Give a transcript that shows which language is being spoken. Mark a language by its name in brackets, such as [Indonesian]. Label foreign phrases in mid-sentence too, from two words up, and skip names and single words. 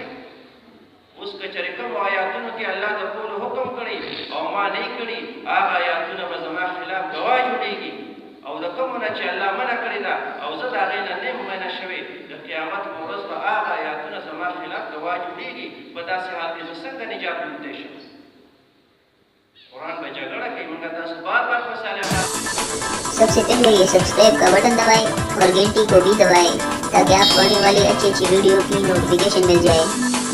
[Pashto] اوس که چېرې کومو آیاتونو کې الله د کولو حکم کړی او ما نه یې کړي هغه آیاتونه به زما خلاف ګواه جوړېږي او د نه چې الله منع کړې ده او زه د هغې نه نه یم منع شوې د قیامت په ورځ به هغه آیاتونه زما خلاف ګواه جوړېږي په داسې حال کې زه څنګه نجات موندلی شم قرآن به جګړه کوي موږ تاسو بار بار مثال [Hindi] सबसे पहले ये सब्सक्राइब का बटन दबाएं और घंटी को भी दबाएं ताकि आपको आने वाली अच्छी अच्छी वीडियो की नोटिफिकेशन मिल जाए।